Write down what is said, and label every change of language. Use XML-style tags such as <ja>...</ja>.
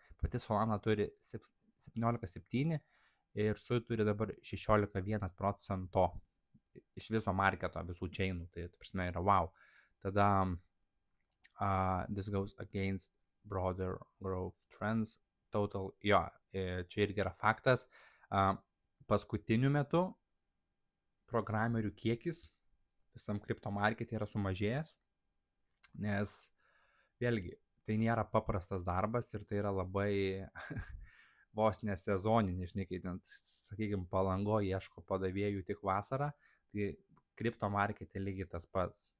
<lt>Pati Solana turi 17,7 ir SUI turi dabar 16,1% iš viso marketo, visų chainų. Tai prasme yra wow. Tada</lt> <en>this goes against broader growth trends.</en> <lt>Total, jo, čia irgi yra faktas. Paskutiniu metu programerių kiekis visam kripto markete yra sumažėjęs, nes vėlgi tai nėra paprastas darbas ir tai yra labai vos nesezoninis, žinai, kai ten, sakykime, Palangoje ieško padavėjų tik vasarą, tai kripto markete lygiai tas pats.</lt>